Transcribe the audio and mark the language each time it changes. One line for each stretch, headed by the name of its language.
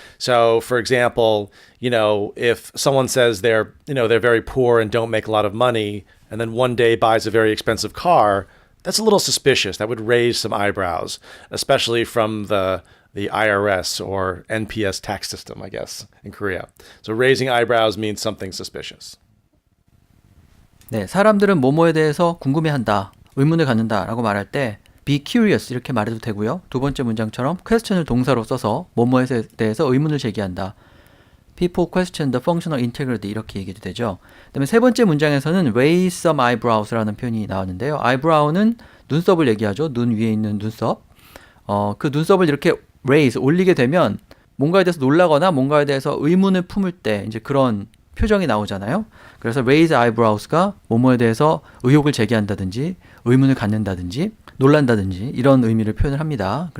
English: So for example, if someone says they're very poor and don't make a lot of money, and then one day buys a very expensive car, that's a little suspicious. That would raise some eyebrows, especially from the IRS or NPS tax system, I guess, in Korea. So raising eyebrows means something suspicious.
Korean: 네, 사람들은 뭐뭐에 대해서 궁금해한다, 의문을 갖는다라고 말할 때 be curious 이렇게 말해도 되고요. 두 번째 문장처럼 question을 동사로 써서 뭐뭐에 대해서 의문을 제기한다.
English: People question the functional integrity
Korean: 이렇게 얘기도 되죠. 그다음에 세 번째 문장에서는
English: raise some eyebrows
Korean: 라는 표현이 나왔는데요. eyebrow는 눈썹을 얘기하죠. 눈 위에 있는 눈썹. 그 눈썹을 이렇게 raise 올리게 되면 뭔가에 대해서 놀라거나 뭔가에 대해서 의문을 품을 때 이제 그런 표정이 나오잖아요. 그래서 raise eyebrows가 뭐뭐에 대해서 의혹을 제기한다든지 의문을 갖는다든지 놀란다든지 이런 의미를 표현을 합니다.